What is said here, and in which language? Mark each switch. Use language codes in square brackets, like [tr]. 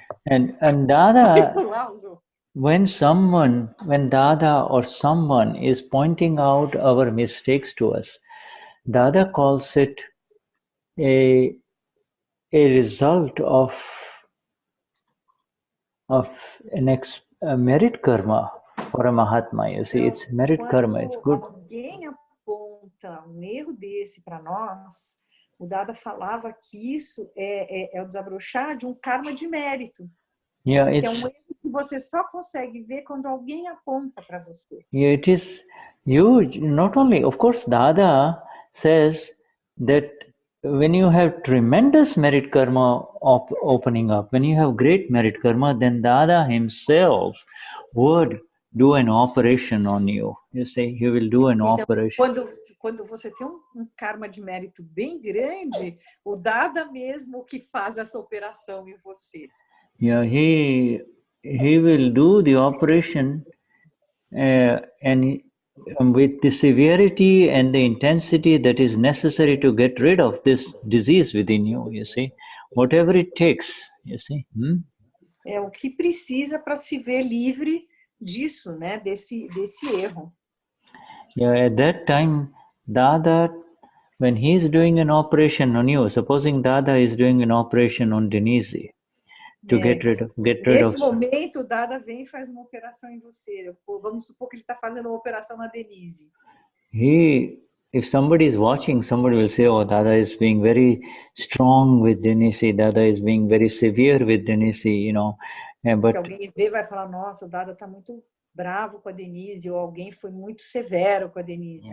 [en] And Dada, when Dada or someone is pointing out our mistakes to us, Dada calls it a result of a merit karma for a Mahatma. You see, it's merit karma. It's good. [pt] Alguém aponta erro desse para nós, o Dada falava que isso é o desabrochar de karma de mérito. [en] Yeah, [pt] que é erro que você só consegue ver quando alguém aponta para você. [en] Yeah, it is huge. Not only, of course, Dada says that when you have tremendous merit karma opening up, when you have great merit karma, then Dada himself would do an operation on you. You see, he will do an operation. [pt] Quando você tem karma de mérito bem grande, o Dada mesmo que faz essa operação em você. [en] Yeah, he will do the operation and with the severity and the intensity that is necessary to get rid of this disease within you, you see, whatever it takes, you see. [pt] É o que precisa para se ver livre disso, né, desse erro. [en] Yeah, at that time, Dada, when he is doing an operation on you, supposing Dada is doing an operation on Denize, to get rid of. [pt] Nesse momento, o Dada vem e faz uma operação em você. Vamos supor que ele está fazendo uma operação na Denize. [en] If somebody is watching, somebody will say, "Oh, Dada is being very strong with Denize. Dada is being very severe with Denize." You know, but [pt] se alguém ver, vai falar, nossa, o Dada está muito bravo com a Denize, ou alguém foi muito severo com a Denize.